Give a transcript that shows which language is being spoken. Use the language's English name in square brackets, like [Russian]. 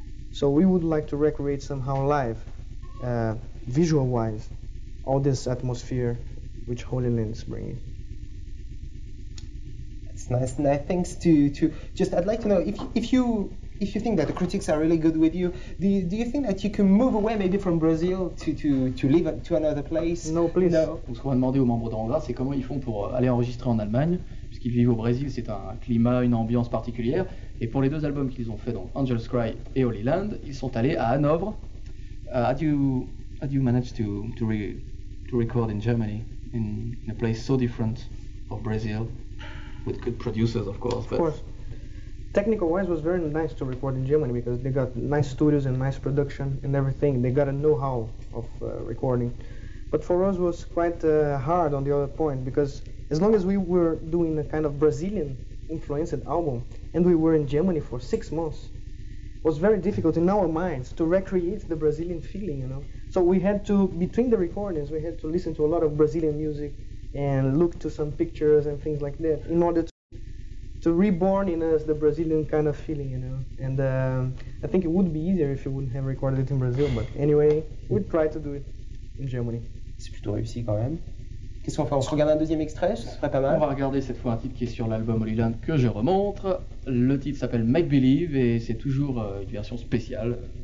[English] So we would like to recreate somehow live, visual-wise, all this atmosphere which Holy Land is bringing. It's nice. Thanks to just, I'd like to know if you think that the critics are really good with you, do you think that you can move away maybe from Brazil to live to another place? No, please. No. [French] Donc, ce qu'on va demander aux membres d'Angra, c'est comment ils font pour aller enregistrer en Allemagne, puisqu'ils vivent au Brésil, c'est un climat, une ambiance particulière. Et pour les deux albums qu'ils ont fait, donc Angel's Cry et Holy Land, ils sont allés à Hanovre. [English] How do you manage to record in Germany, in a place so different of Brazil, with good producers, of course? Of course. Technical-wise, was very nice to record in Germany because they got nice studios and nice production and everything. They got a know-how of recording. But for us, it was quite hard on the other point because as long as we were doing a kind of Brazilian-influenced album and we were in Germany for 6 months, it was very difficult in our minds to recreate the Brazilian feeling, So we had to, between the recordings, we had to listen to a lot of Brazilian music and look to some pictures and things like that in order to reborn in us the Brazilian kind of feeling, And I think it would be easier if you wouldn't have recorded it in Brazil, but anyway, we'd try to do it in Germany. [French] C'est plutôt réussi quand même. Qu'est-ce qu'on fait? On se regarde un deuxième extrait, ce serait pas mal. On va regarder cette fois un titre qui est sur l'album Holy Land que je remontre. Le titre s'appelle Make Believe et c'est toujours une version spéciale.